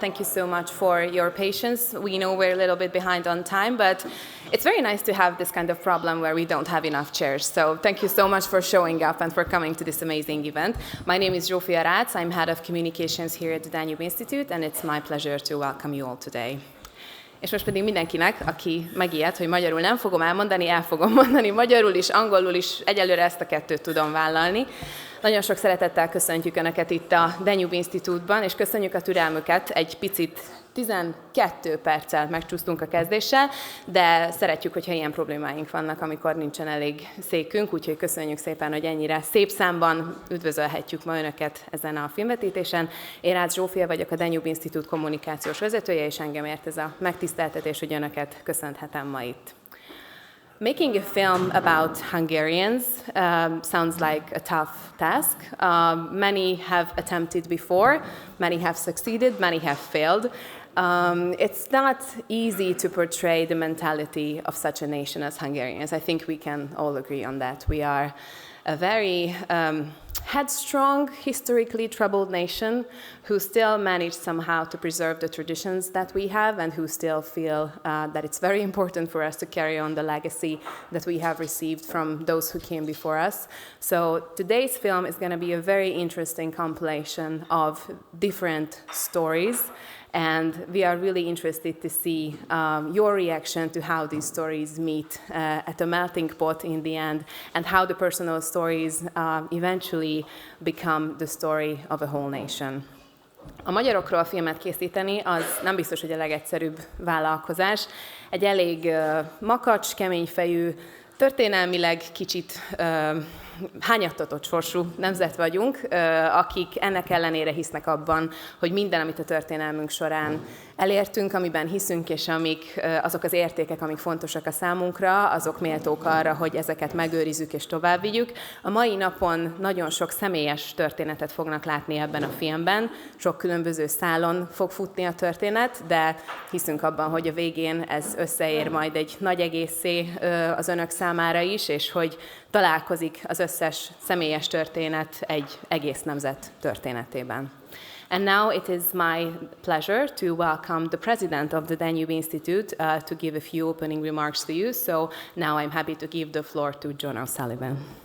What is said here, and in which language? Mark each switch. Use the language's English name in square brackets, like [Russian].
[English] Thank you so much for your patience. We know we're a little bit behind on time, but it's very nice to have this kind of problem where we don't have enough chairs. So thank you so much for showing up and for coming to this amazing event. My name is Zsófia Rácz. I'm head of communications here at the Danube Institute, and it's my pleasure to welcome you all today. [Hungarian] És most pedig mindenkinek, aki megijed, hogy magyarul nem fogom elmondani, el fogom mondani magyarul is, angolul is, egyelőre ezt a kettőt tudom vállalni. Nagyon sok szeretettel köszöntjük Önöket itt a Danube Institute-ban, és köszönjük a türelmüket. Egy picit 12 perccel megcsúsztunk a kezdéssel, de szeretjük, hogyha ilyen problémáink vannak, amikor nincsen elég székünk, úgyhogy köszönjük szépen, hogy ennyire szép számban üdvözölhetjük ma Önöket ezen a filmvetítésen. Én Rácz Zsófia vagyok, a Danube Institute kommunikációs vezetője, és engem ért ez a megtiszteltetés, hogy Önöket köszönhetem ma itt. [English] Making a film about Hungarians sounds like a tough task. Many have attempted before, many have succeeded, many have failed. It's not easy to portray the mentality of such a nation as Hungarians. I think we can all agree on that. We are a very headstrong, historically troubled nation who still manage somehow to preserve the traditions that we have and who still feel that it's very important for us to carry on the legacy that we have received from those who came before us. So today's film is going to be a very interesting compilation of different stories. And we are really interested to see your reaction to how these stories meet at a melting pot in the end, and how the personal stories eventually become the story of a whole nation. [Hungarian] A magyarokról filmet készíteni az nem biztos, hogy a legegyszerűbb vállalkozás. Egy elég makacs, keményfejű, történelmileg kicsit hányattatott sorsú nemzet vagyunk, akik ennek ellenére hisznek abban, hogy minden, amit a történelmünk során elértünk, amiben hiszünk, és amik azok az értékek, amik fontosak a számunkra, azok méltók arra, hogy ezeket megőrizzük és továbbvigyük. A mai napon nagyon sok személyes történetet fognak látni ebben a filmben, sok különböző szálon fog futni a történet, de hiszünk abban, hogy a végén ez összeér majd egy nagy egészé az önök számára is, és hogy találkozik az összes személyes történet egy egész nemzet történetében. [English] And now it is my pleasure to welcome the president of the Danube Institute to give a few opening remarks to you. So now I'm happy to give the floor to John O'Sullivan.